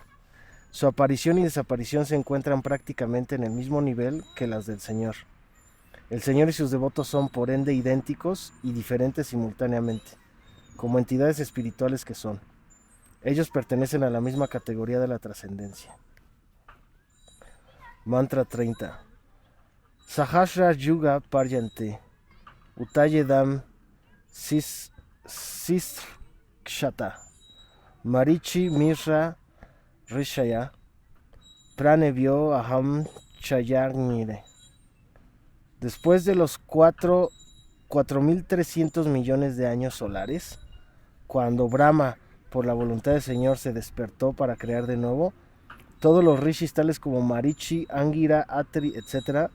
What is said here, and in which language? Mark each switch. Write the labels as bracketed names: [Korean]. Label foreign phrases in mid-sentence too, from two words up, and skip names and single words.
[Spanish] Su aparición y desaparición se encuentran prácticamente en el mismo nivel que las del Señor. El Señor y sus devotos son por ende idénticos y diferentes simultáneamente, como entidades espirituales que son. Ellos pertenecen a la misma categoría de la trascendencia. Mantra 30. [Sanskrit] Sahasra Yuga Paryante Utayedam Siskshata Marichi Mirra Rishaya Pranevyo Aham Chayagnire. [Spanish] Después de los 4.300 millones de años solares, cuando Brahma, por la voluntad del Señor, se despertó para crear de nuevo, todos los rishis tales como Marichi, Angira, Atri, etc.